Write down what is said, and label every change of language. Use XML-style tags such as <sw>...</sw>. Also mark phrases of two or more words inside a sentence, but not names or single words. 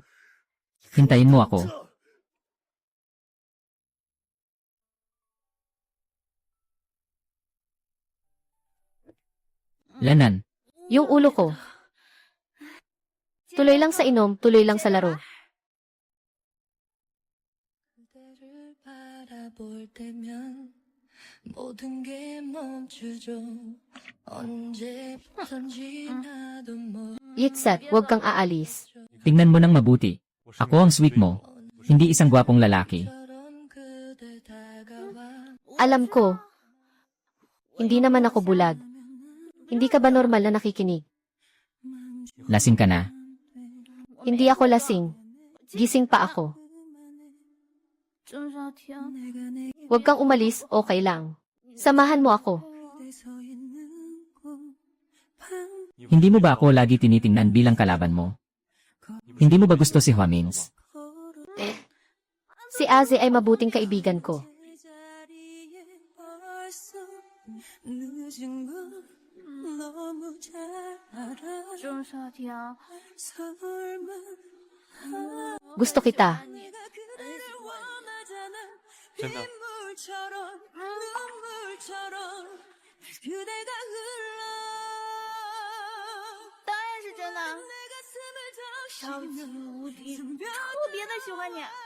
<tl>Hintayin mo ako. Lanan. Yung ulo ko. Tuloy lang sa inom, tuloy lang sa laro.</tl> <ko>그대를 바라볼 때면 모든 게 멈추죠. 언제부턴지 나도</ko> <tl>Yitsat, huwag kang aalis. Tingnan mo ng mabuti. Ako ang sweet mo. Hindi isang gwapong lalaki.</tl> <ko>모처럼 그대 다가와</ko> <tl>Alam ko. Hindi naman ako bulag. Hindi ka ba normal na nakikinig? Lasing ka na. Hindi ako lasing. Gising pa ako. Huwag kang umalis, okay lang. Samahan mo ako. Hindi mo ba ako lagi tinitingnan bilang kalaban mo? Hindi mo ba gusto si Huamins? Si Aze ay mabuting kaibigan ko.</tl> <ko>자리에 벌써 늦은 걸 너무 잘 알아 설마</ko> <tl>Gusto kita.</tl> <ko>네가 그대를 원하잖아 된다. 빗물처럼 눈물처럼 그대가 흘러</ko> <zh>当然是真的，</zh> <ko>내 가슴을</ko> <zh>超级</zh> <ko>적시는</ko> <zh>无敌，特别的喜欢你。</zh>